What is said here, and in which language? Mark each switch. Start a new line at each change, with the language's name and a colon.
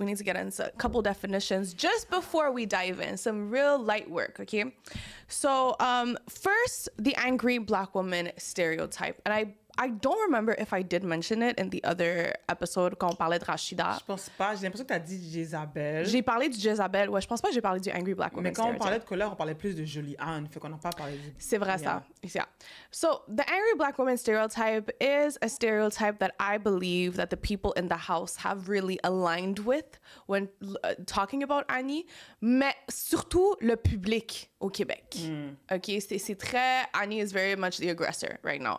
English: We need to get into a couple definitions just before we dive in. Some real light work, okay? So first, the angry Black woman stereotype, and I don't remember if I did mention it in the other episode
French: quand on parlait de Rashida. Je pense pas. J'ai l'impression que t'as dit Jezabel. J'ai parlé du Jezabel. Ouais, je pense pas que j'ai parlé du Angry Black Woman Mais quand on
English: stereotype.
French: parlait de colère, on parlait plus de Jolie Anne. Fait qu'on n'a pas parlé de... C'est vrai ça.
English: Yeah. So the angry black woman stereotype is a stereotype that I believe that the people in the house have really aligned with when talking about Annie,
French: mais surtout le public au Québec. Okay, c'est très
English: Annie is very much the aggressor right now.